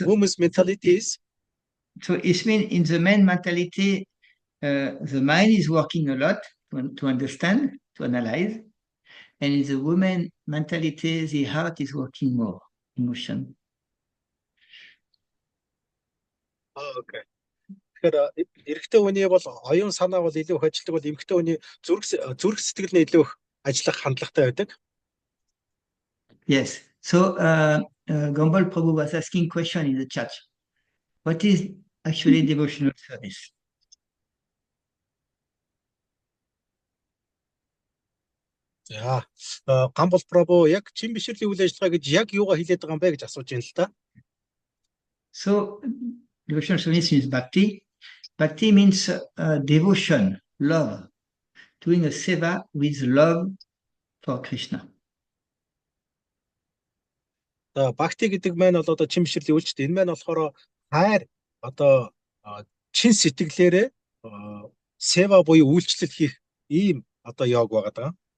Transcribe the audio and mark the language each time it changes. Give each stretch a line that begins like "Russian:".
English: women's mentalities. So it means in the men mentality, the mind is working a lot to understand, to analyze. And in the woman mentality, the heart is working more, emotion. Okay.
Mongolian: Тэгэхээр эрэгтэй хүний бол оюун санаа бол илүү их ажилладаг бол эмэгтэй хүний зүрх сэтгэл нь илүү их ажиллах хандлагатай байдаг.
English: Yes. So Gombal Prabhu was asking question in the chat. What is actually devotional service?
Mongolian: За Гамбол Прабу яг чин бишрлийн үйл ажиллагаа гэж яг юугаа хэлээд байгаа юм бэ гэж асууж байна л да.
English: So devotional service means bhakti. Bhakti means devotion, love, doing a seva with love for Krishna.
Mongolian: За бхакти гэдэг маань бол одоо чин бишрлийн үйлчлэл. Энэ маань болохоор хайр одоо чин сэтгэлээрээ сева буюу үйлчлэл хийх ийм одоо йог байгаа даа.